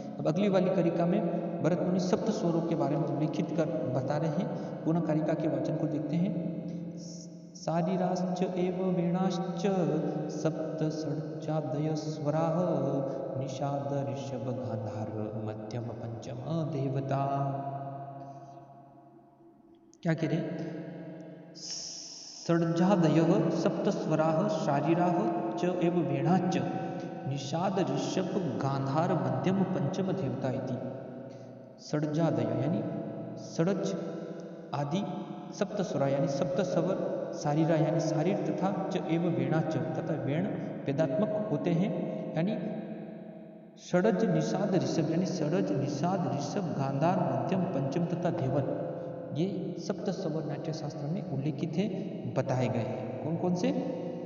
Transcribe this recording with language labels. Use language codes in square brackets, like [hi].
[hi] अब अगली वाली कारिका में भरत मुनि सप्त स्वरों के बारे में उल्लेखित कर बता रहे हैं। पुनः कारिका के वचन को देखते हैं। [sa] सारिराश्च एव वीणाश्च सप्त षड्जादय स्वराः निषाद ऋषभ गांधार मध्यम पंचम देवता। [hi] क्या कह रहे? [sa] षड्जादयः सप्तस्वराः शारीराः च एव वीणाश्च निषाद ऋषभ गांधार मध्यम पंचम देवता इति। [hi] षड्जादय यानी षड्ज आदि, सप्तस्वरा यानी सप्त स्वर, शारीरा यानी शारीर तथा च एव वीणाच तथा वेण वेदात्मक होते हैं। यानी षड्ज, निषाद, ऋषभ यानी षड्ज, निषाद, ऋषभ, गांधार, मध्यम, पंचम तथा धेवत, ये सप्त स्वर नाट्य शास्त्र में उल्लेखित है, बताए गए हैं। कौन कौन से?